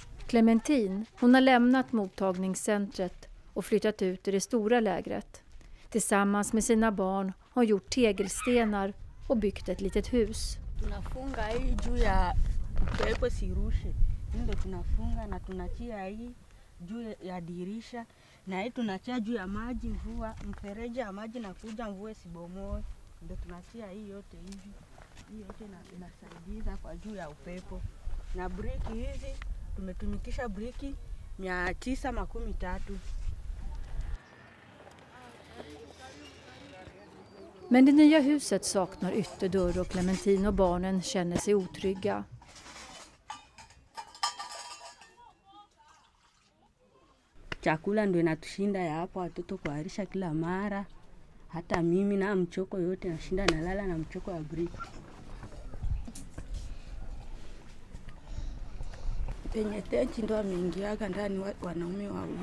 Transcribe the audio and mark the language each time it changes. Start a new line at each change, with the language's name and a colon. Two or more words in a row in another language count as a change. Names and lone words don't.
Swedish: Clementine, hon har lämnat mottagningscentret och flyttat ut i det stora lägret. Tillsammans med sina barn har hon gjort tegelstenar och byggt ett litet hus.
Swahili: Tunafunga hii juu ya upepo sirushe. Ndio tunafunga na tunachia hii juu ya dirisha na hii tunachia juu ya maji mvua, mfereji ya maji na kuja mvua sibomoe. Ndio tunachia hii yote hivi. Hii yote inasaidia kwa juu ya upepo. Na briki hizi tumetumikisha briki 913.
Swedish: Men det nya huset saknar ytterdörr och Clementine och barnen känner sig otrygga.
Swahili: Chakula ndio inatushinda ya hapa, watoto kuharisha kila mara. Hata mimi na mchoko yote nashinda nalala na mchoko ya briki. Penye tenchi ndo ameingiaga ndani wanaume wawili.